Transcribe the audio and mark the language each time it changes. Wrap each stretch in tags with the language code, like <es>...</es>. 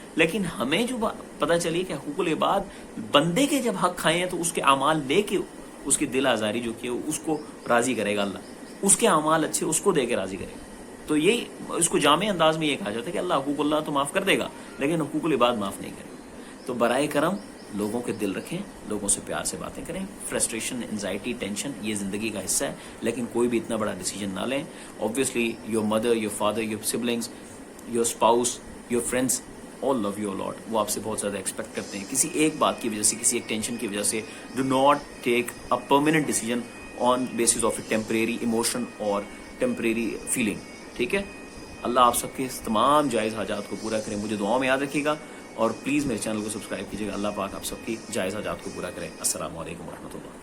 <ur>لیکن ہمیں جو پتہ چلی کہ حقوق العباد بندے کے جب حق کھائے ہیں تو اس کے اعمال لے کے اس کی دل آزاری جو کی اس کو راضی کرے گا اللہ, اس کے اعمال اچھے اس کو دے کے راضی کرے گا. تو یہی اس کو جامع انداز میں یہ کہا جاتا ہے کہ اللہ حقوق اللہ تو معاف کر دے گا لیکن حقوق العباد معاف نہیں کرے گا. تو برائے کرم لوگوں کے دل رکھیں, لوگوں سے پیار سے باتیں کریں. فرسٹریشن, انزائٹی, ٹینشن یہ زندگی کا حصہ ہے, لیکن کوئی بھی اتنا بڑا ڈیسیجن نہ لیں.</ur> <en>Obviously your mother, your father, your siblings, your spouse, your friends all love you a lot.</en> <ur>وہ آپ سے بہت زیادہ ایکسپیکٹ کرتے ہیں. کسی ایک بات کی وجہ سے,</ur> <en>کسی ایک ٹینشن کی وجہ سے do not take a permanent decision on basis of a temporary emotion or temporary feeling.</en> <ur>ٹھیک ہے, اللہ آپ سب کے تمام جائز حاجات کو پورا کرے. مجھے دعاؤں میں یاد رکھیے گا اور پلیز میرے چینل کو سبسکرائب کیجیے گا. اللہ پاک آپ سب کی جائز حاجات کو پورا کرے. السلام علیکم ورحمۃ اللہ.</ur>